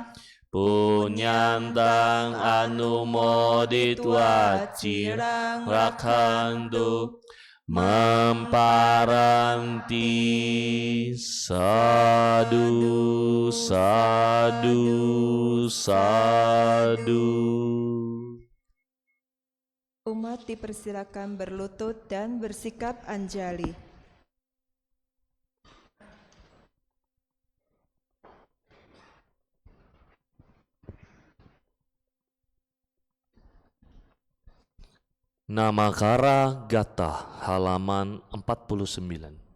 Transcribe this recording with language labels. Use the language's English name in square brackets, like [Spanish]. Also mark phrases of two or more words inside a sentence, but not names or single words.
[Pali] Punyantang anumoditwa cirang rakhantu memparanti. Sadu, sadu, sadu. [Indonesian] Umat dipersilakan berlutut dan bersikap anjali. Namakara Gata halaman 49.